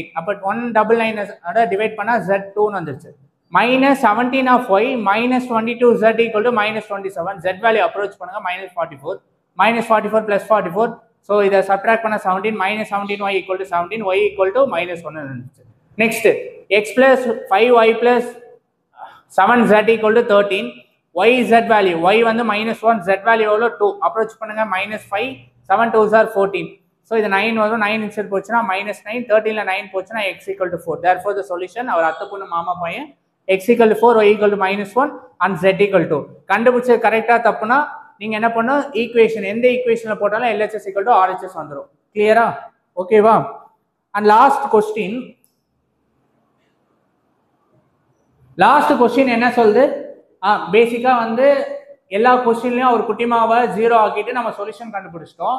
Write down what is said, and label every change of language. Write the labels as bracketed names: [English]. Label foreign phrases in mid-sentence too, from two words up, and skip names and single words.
[Tamil] அப்போ 199 டிவைட் பண்ணா Z2ன்னு வந்துருச்சு. [English] -17 of Y -22 Z = -27. Z value approach [Tamil] பண்ணுங்க, -44 -44 + 44. ஸோ இதை சப்ட்ராக்ட் பண்ண 17 -17 Y = 17, Y = -1 இருந்துச்சு. நெக்ஸ்ட் X + 5Y + 7Z = 13. [English] Y Z value, [Tamil] Y வந்து -1, [English] Z value [Tamil] எவ்வளோ 2, அப்ரோச் பண்ணுங்க, -5 7 [English] 2s are 14. [Tamil] ஸோ இது 9 வரும், 9 இன்செட் போச்சுன்னா -9, 13ல 9 போச்சுன்னா X = 4. [English] therefore the solution, [Tamil] அவர் அத்தை பொண்ணு மாமா பையன், X = 4, Y = -1 and Z = 2. கண்டுபிடிச்சது கரெக்டா தப்புனா நீங்க என்ன பண்ணும், ஈக்குவேஷன் எந்த ஈக்குவேஷன்ல போட்டாலும் LHS = RHS வந்துடும். கிளியரா? ஓகேவா? [English] and last question [Tamil] என்ன சொல்லுது, பேசிக்கா வந்து எல்லா கொஸ்டின்லயும் ஒரு குட்டிமாவை 0 ஆக்கிட்டு நம்ம சொல்யூஷன் கண்டுபிடிச்சிட்டோம்.